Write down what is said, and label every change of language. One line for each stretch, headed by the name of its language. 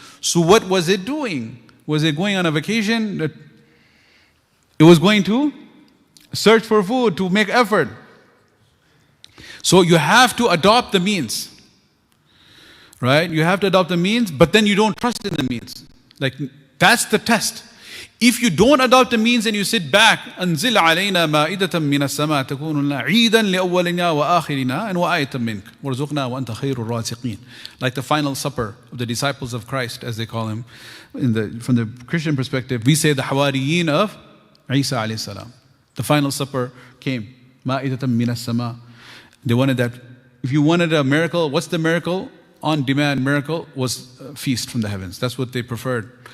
English: So what was it doing? Was it going on a vacation? It was going to search for food, to make effort. So you have to adopt the means. Right? You have to adopt the means, but then you don't trust in the means. Like, that's the test. If you don't adopt the means and you sit back,
Arabic: أنزل علينا مائدة من السماء تكون لنا عيدا لأولنا وآخرنا وآية منك وارزقنا وأنت خير الرازقين.
English: Like the final supper of the disciples of Christ, as they call him, from the Christian perspective, we say the Hawariyin of Isa alayhi salam. The final supper came,
Arabic: مائدة من السماء.
English: They wanted that. If you wanted a miracle, what's the miracle? On demand miracle was a feast from the heavens. That's what they preferred.